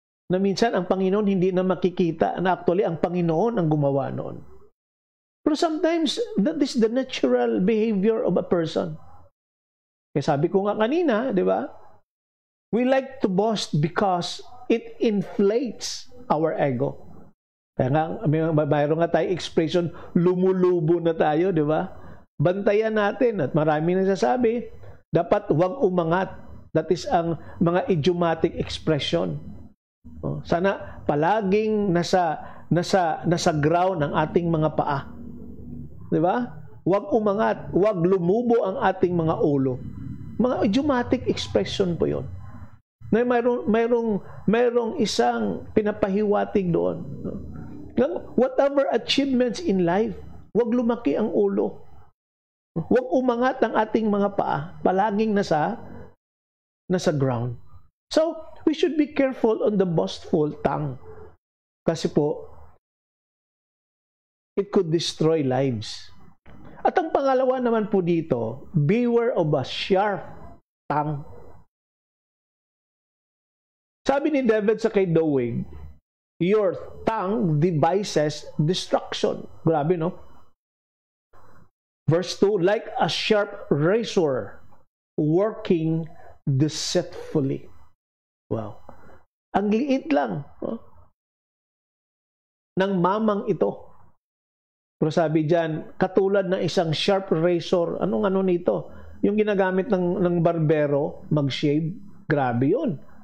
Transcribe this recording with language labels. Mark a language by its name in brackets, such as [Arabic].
[Filipino] Na minsan ang Panginoon hindi na makikita na actually ang Panginoon ang gumawa noon. [English] Pero sometimes that is the natural behavior of a person. [Filipino] Kaya sabi ko nga kanina, di ba? [English] We like to boast because it inflates our ego. [Filipino] Kaya nga, mayroon nga tayo expression, lumulubo na tayo, di ba? Bantayan natin at marami nagsasabi, dapat huwag umangat. [English] That is [Filipino] ang mga idiomatic expression. Sana palaging nasa ground ang ating mga paa. 'Di ba? Huwag umangat, huwag lumubo ang ating mga ulo. Mga idiomatic expression po 'yon. Na mayroong isang pinapahiwatig doon. [English] Whatever achievements in life, [Filipino] huwag lumaki ang ulo. Huwag umangat ang ating mga paa, palaging nasa ground. [English] So, we should be careful on the boastful tongue. [Filipino] Kasi po, [English] it could destroy lives. [Filipino] At ang pangalawa naman po dito, [English] beware of a sharp tongue. [Filipino] Sabi ni David sa kay Doeg, [English] your tongue devises destruction. [Filipino] Grabe, no? [English] Verse 2, like a sharp razor working deceitfully. Wow. [Filipino] Ang liit lang ng mamang ito. Pero sabi dyan, katulad ng isang sharp razor, anong nito? Yung ginagamit ng barbero, mag-shave. Grabe yun.